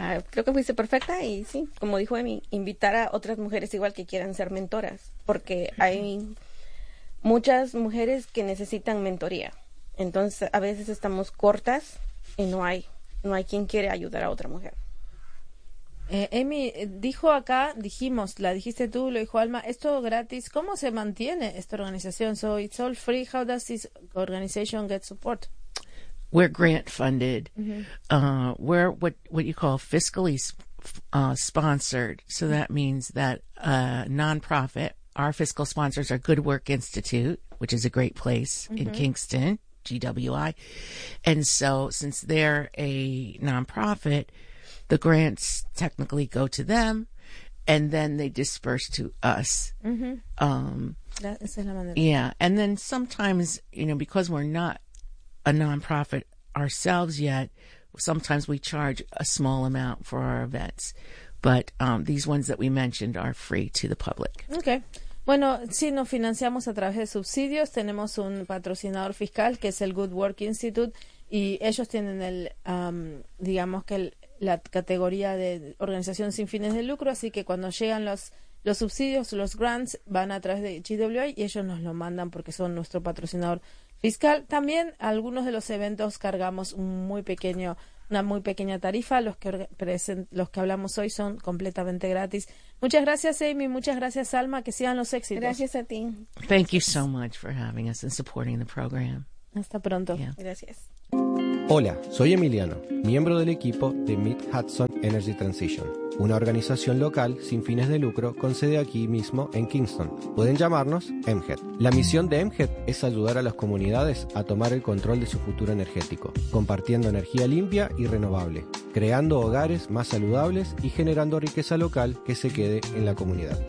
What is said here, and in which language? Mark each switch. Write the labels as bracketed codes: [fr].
[es] Creo que fuiste perfecta y sí, como dijo Emi, invitar a otras mujeres igual que quieran ser mentoras, porque hay muchas mujeres que necesitan mentoría. Entonces, a veces estamos cortas y no hay quien quiere ayudar a otra mujer. Emi, dijo acá, dijimos, la dijiste tú, lo dijo Alma, ¿es todo gratis? ¿Cómo se mantiene esta organización? [en] So, it's all free. How does this organization get support? We're grant funded. Mm-hmm. We're what you call fiscally sponsored. So that means that a nonprofit, our fiscal sponsors are Good Work Institute, which is a great place mm-hmm. in Kingston, GWI. And so since they're a nonprofit, the grants technically go to them and then they disperse to us. Mm-hmm. Yeah. And then sometimes, you know, because we're not a nonprofit ourselves yet, sometimes we charge a small amount for our events, but these ones that we mentioned are free to the public. [es] Okay. Bueno, sí, nos financiamos a través de subsidios. Tenemos un patrocinador fiscal que es el Good Work Institute y ellos tienen el digamos que la categoría de organización sin fines de lucro, así que cuando llegan los subsidios, los grants, van a través de GWA y ellos nos lo mandan porque son nuestro patrocinador fiscal. También algunos de los eventos cargamos una muy pequeña tarifa. Los que hablamos hoy son completamente gratis. Muchas gracias, Amy. Muchas gracias, Alma. Que sigan los éxitos. Gracias a ti. [en] Thank you so much for having us and supporting the program. [es] Hasta pronto. Yeah. Gracias. Hola, soy Emiliano, miembro del equipo de Mid Hudson Energy Transition, una organización local sin fines de lucro con sede aquí mismo en Kingston. Pueden llamarnos MHED. La misión de MHED es ayudar a las comunidades a tomar el control de su futuro energético, compartiendo energía limpia y renovable, creando hogares más saludables y generando riqueza local que se quede en la comunidad.